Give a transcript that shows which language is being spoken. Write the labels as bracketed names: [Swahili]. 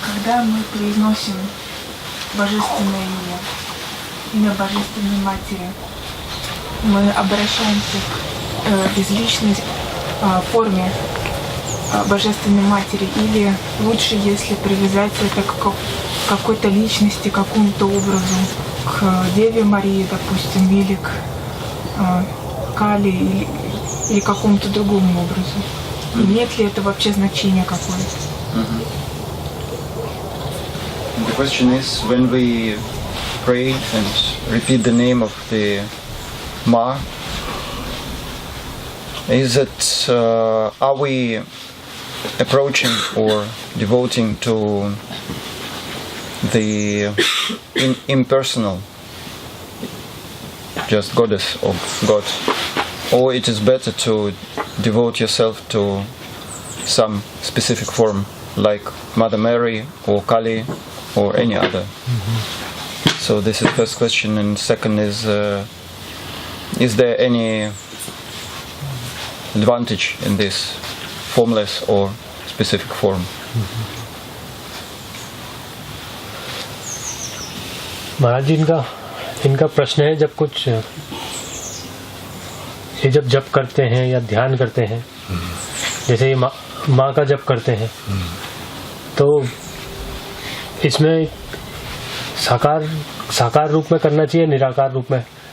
[Russian] Когда мы произносим божественное имя Божественной Матери, мы обращаемся к безличной форме Божественной Матери, или лучше, если привязать это к какой-то личности, какому-то образу, к Деве Марии, допустим, или к Кали, или какому-то другому образу? Имеет ли это вообще значение какое-то? [English] The question is, when we pray and repeat the name of the Ma, is it, are we approaching or devoting to the impersonal, just goddess of God, or it is better to devote yourself to some specific form like Mother Mary or Kali or any other? So this is first question, and second is there any advantage in this formless or specific form? [Hindi] महाराज जी, इनका प्रश्न है, जब कुछ ये जब जप करते हैं या ध्यान करते हैं, जैसे ये माँ का जप करते हैं, तो इसमें साकार रूप में करना चाहिए, निराकार रूप में?